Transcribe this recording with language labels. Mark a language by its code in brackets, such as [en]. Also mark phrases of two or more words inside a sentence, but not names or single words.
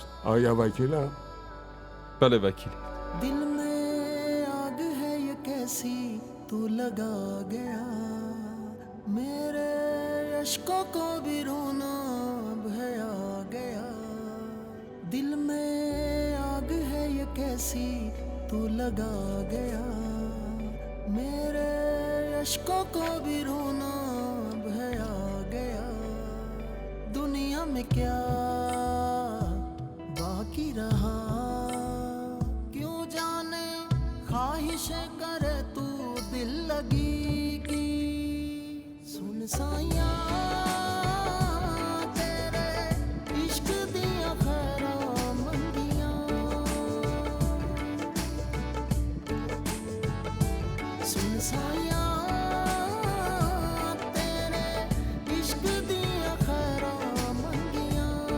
[fa] آیا وکیلم؟ بله وکیلی. [hi] दिल में आग है ये कैसी तू लगा गया, मेरे अश्कों को भी रोना भया गया. दिल में आग है ये कैसी तू लगा गया, मेरे अश्कों को भी रोना भया गया. दुनिया में क्या बाकी रहा, क्यों जाने ख्वाहिशें करे तू दिल लगी की. [pa] ਸੁਣ ਸਾਇਆ ਤੇਰੇ ਇਸ਼ਕ ਦੀਆਂ ਖੈਰਾਂ ਮੰਗਦੀਆਂ, ਸੁਣ ਸਾਇਆ ਤੇਰੇ ਇਸ਼ਕ ਦੀਆਂ ਖੈਰਾਂ ਮੰਗਦੀਆਂ.